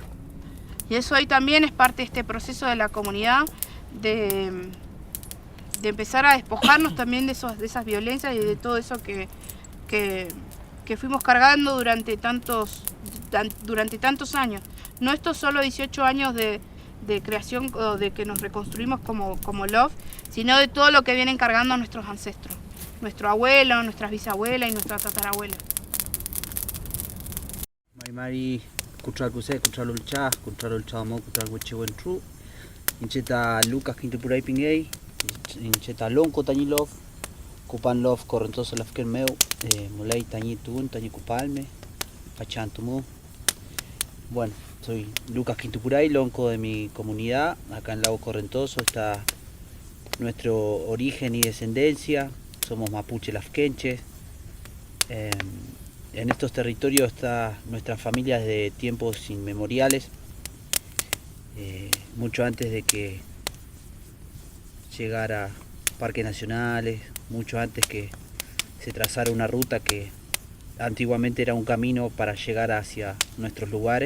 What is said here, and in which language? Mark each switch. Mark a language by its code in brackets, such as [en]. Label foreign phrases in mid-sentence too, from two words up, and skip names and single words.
[es] Y eso hoy también es parte de este proceso de la comunidad, de empezar a despojarnos también de esas violencias y de todo eso que fuimos cargando durante tantos años. No estos solo 18 años de creación o de que nos reconstruimos como LOF, sino de todo lo que vienen cargando nuestros ancestros, nuestro abuelo, nuestras bisabuelas y nuestra tatarabuela. [arn] Mari kuchal kuse kuchal ulchamo kuchal wichiwentru incheta Lucas Quintupuray Pingay incheta lonco tañilov kupanlov correntoso lafken meu mulay tañi tugun tañi kupalme pachantumu. [es] Bueno, soy Lucas Quintupuray, lonco de mi comunidad. Acá en Lago Correntoso está nuestro origen y descendencia. Somos mapuche lafkenches. En estos territorios está nuestra familia desde tiempos inmemoriales, mucho antes de que llegara parques nacionales, mucho antes que se trazara una ruta que antiguamente era un camino para llegar hacia nuestros lugares.